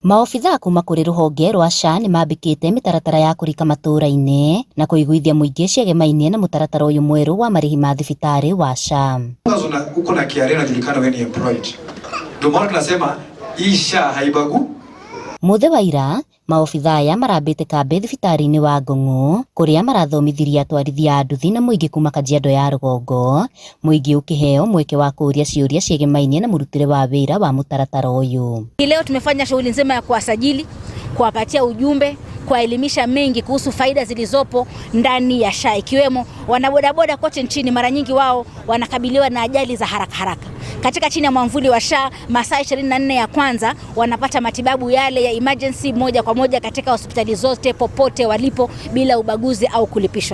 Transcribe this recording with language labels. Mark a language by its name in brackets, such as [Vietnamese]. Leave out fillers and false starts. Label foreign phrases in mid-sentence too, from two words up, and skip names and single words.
[Kikuyu] Maobithaa kuma kũrĩ rũhonge rwa SHA nĩ mambĩkĩte mĩtaratara ya kũrika matũũra-inĩ na kũiguithia mũingĩ ciagemainie na mũtaratara ũyũ mwerũ wa marĩhi ma thibitarĩ wa SHA. [Swahili] Uko na KRA inajulikana wewe ni employed. Ndio maana tunasema hii SHA haibagu. [Kikuyu] Mũthĩ wa ira, maobithaa aya marambĩte kambĩ thibitarĩ-inĩ wa Ngong'u kũrĩa marathomithirie atwarithia a nduthi na mũingĩ kuma Kajiado ya rũgongo, mũingĩ ũkĩheo mweke wa kũũria ciũria ciagemainie na mũrutĩre wa wĩra wa mũtaratara ũyũ. [Swahili] Leo tumefanya shughuli nzima ya kuwasajili, kuwapatia ujumbe, kuwaelimisha mengi kuhusu faida zilizopo ndani ya SHA, ikiwemo wanabodaboda kote nchini. Mara nyingi wao wanakabiliwa na ajali za haraka. Katika chini ya mwamvuli wa SHA, masaa 24 ya kwanza wanapata matibabu yale ya emergency moja kwa moja katika hospitali zote popote walipo bila ubaguzi au kulipishwa.